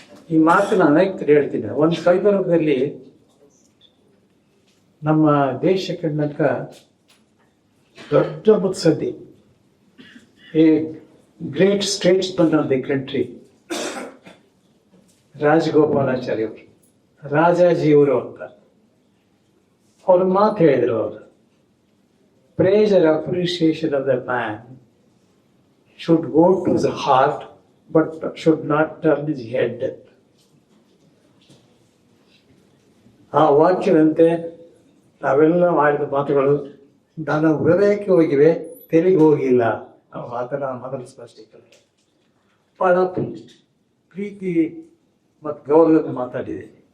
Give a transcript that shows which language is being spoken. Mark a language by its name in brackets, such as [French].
[Kannada] ಈ ಮಾತನ್ನ ಅನೇಕ ಹೇಳ್ತೀನಿ. ಒಂದು ಸಂದರ್ಭದಲ್ಲಿ ನಮ್ಮ ದೇಶ ಕಂಡಂತ ದೊಡ್ಡ ಮುತ್ಸದ್ದಿ, [English] a great statesman of the country, [Kannada] Rajagopalachari ಅವರು, ರಾಜಾಜಿಯವರು ಅಂತ ಅವ್ರ ಮಾತು ಹೇಳಿದ್ರು. [English] ಅವರು praise and appreciation of the man should go to the heart but should not turn his head. [Kannada] ಆ ವಾಕ್ಯದಂತೆ ನಾವೆಲ್ಲ ಮಾಡಿದ ಮಾತುಗಳು ನನ್ನ ಹೃದಯಕ್ಕೆ ಹೋಗಿವೆ, ತೆರಿಗೆ ಹೋಗಿಲ್ಲ. ನಾವು ಆ ಥರ ಮೊದಲು ಸ್ಪಷ್ಟೀಕರಣ ಬಹಳ ಪ್ರೀತಿ ಮತ್ತು ಗೌರವದ ಮಾತಾಡಿದೆ.